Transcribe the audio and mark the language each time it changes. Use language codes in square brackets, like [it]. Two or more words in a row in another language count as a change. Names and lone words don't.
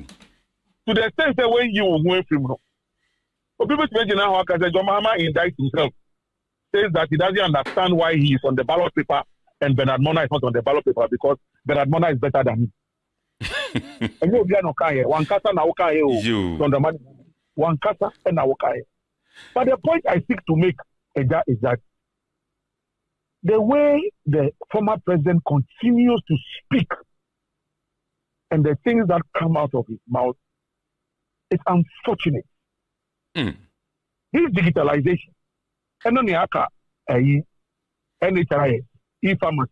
[en] To the extent that when you went from people imagine how John Mahama indicts himself, says that he doesn't understand why he is on the ballot paper and Bernard Mona is not on the ballot paper because Bernard Mona is better than him. And you are not one [ak] kasa na okaye [en] on the money. [ak] One kasa and na okaye. [en] But the point I seek to make is that the way the former president continues to speak and the things that come out of his mouth, it's unfortunate. This digitalization, and then NHI, e-pharmacy.